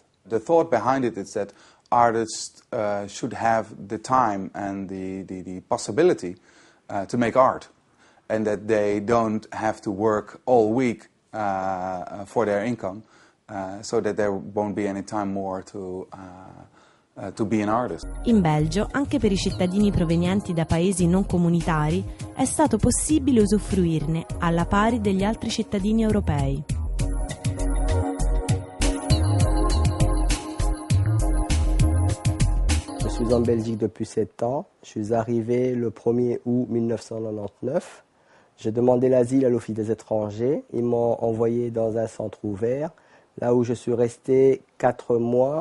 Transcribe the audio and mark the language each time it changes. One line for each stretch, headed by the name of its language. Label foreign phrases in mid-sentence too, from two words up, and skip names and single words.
English: The thought behind it is that artists should have the time and the possibility to make art, and that they don't have to work all week for their income, so that there won't be any time more to be an artist.
Italian: In Belgio, anche per i cittadini provenienti da paesi non comunitari, è stato possibile usufruirne alla pari degli altri cittadini europei.
French: Je suis en Belgique depuis 7 ans. Je suis arrivé le 1er août 1999. J'ai demandé l'asile à l'Office des étrangers. Ils m'ont envoyé dans un centre ouvert, là où je suis resté 4 mois.